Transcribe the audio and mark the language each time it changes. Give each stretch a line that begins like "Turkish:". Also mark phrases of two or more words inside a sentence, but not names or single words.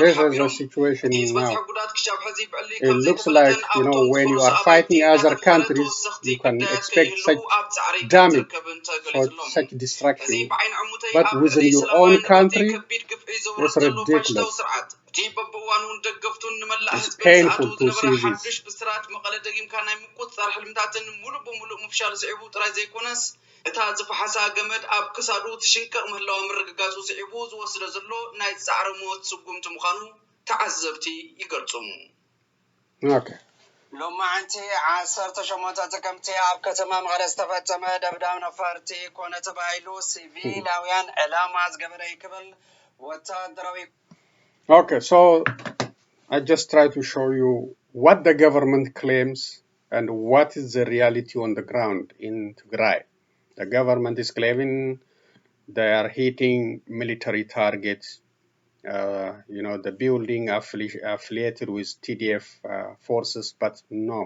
Tigrinya: ሓቢሮም ዝበጽሐ ጉዳት ክሻብ ሕዚ ብዕሊ ከም ዘይተፈለጠን
English: when you are fighting other countries you can expect such damage for such destruction, but within your own country, it's ridiculous. It's painful to see this.
Tigrinya: እታ ዝፈሓሳ ገመድ ኣብ ክሳዱ ትሽንቀቕ ምህላው ምርግጋጹ ስዒቡ ዝወስዶ ዘሎ ናይ ጻዕሪ ሞት ስጉምቲ ምዃኑ ተዓዘብቲ ይገልጹ። ሎማዓንቲ 18 ጥቅምቲ ኣብ ከተማ መቐለ ዝተፈጸመ ደብዳብ ነፈርቲ ኮነ ተባሂሉ ሲቪላውያን ዕላማ ዝገበረ ይክብል ወታደራዊ
English: Okay, so I just try to show you what the government claims and what is the reality on the ground in Tigray. The government is claiming they are hitting military targets, the building affiliated with TDF forces, but no.